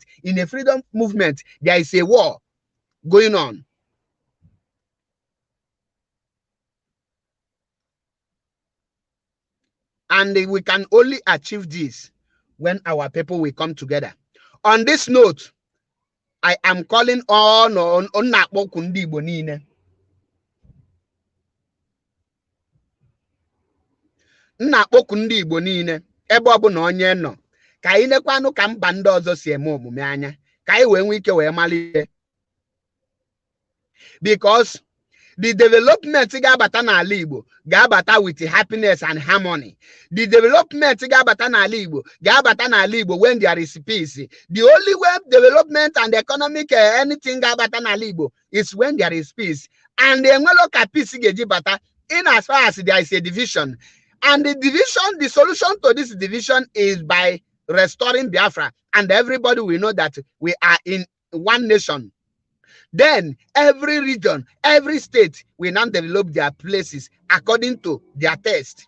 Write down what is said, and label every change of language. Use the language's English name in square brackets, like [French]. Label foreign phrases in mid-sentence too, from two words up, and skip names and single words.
[English] In a freedom movement, there is a war. going on. And we can only achieve this when our people will come together. On this note, I am calling on [Igbo] Nnakpọku ndị Igbo niile. Nnakpọku ndị Igbo niile ebe ọ bụ na onye nọ ka anyị nekwanụ ka mba ndị ọzọ si eme omume anya ka anyị wee nwee ike wee malite. [English] Because the development [Igbo] ga-abata n'ala Igbo ga-abata [English] with happiness and harmony. The development [Igbo] ga-abata n'ala Igbo ga-abata n'ala Igbo [English] when there is peace. The only way development and economic anything [Igbo] ga-abata n'ala Igbo [English] is when there is peace. And [Igbo] enwelo ka [English] peace [Igbo] ga-eji bata [English] in as far as there is a division. And the solution to this division is by restoring Biafra. And everybody will know that we are in one nation. Then every region, every state will now develop their places according to their taste.